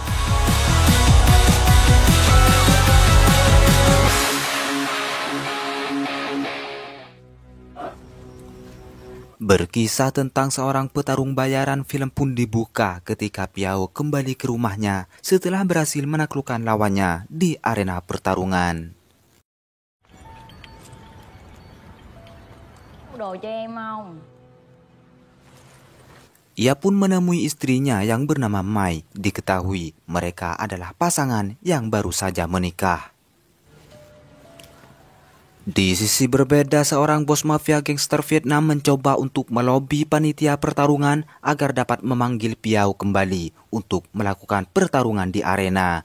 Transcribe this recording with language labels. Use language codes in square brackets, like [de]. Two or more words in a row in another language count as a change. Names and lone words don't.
[id] Berkisah tentang seorang petarung bayaran, film pun dibuka ketika Piao kembali ke rumahnya setelah berhasil menaklukkan lawannya di arena pertarungan. [vi] Đồ cho em không? [id] Ia pun menemui istrinya yang bernama Mai. Diketahui mereka adalah pasangan yang baru saja menikah. Di sisi berbeda, seorang bos mafia gangster Vietnam mencoba untuk melobi panitia pertarungan agar dapat memanggil Piao kembali untuk melakukan pertarungan di arena.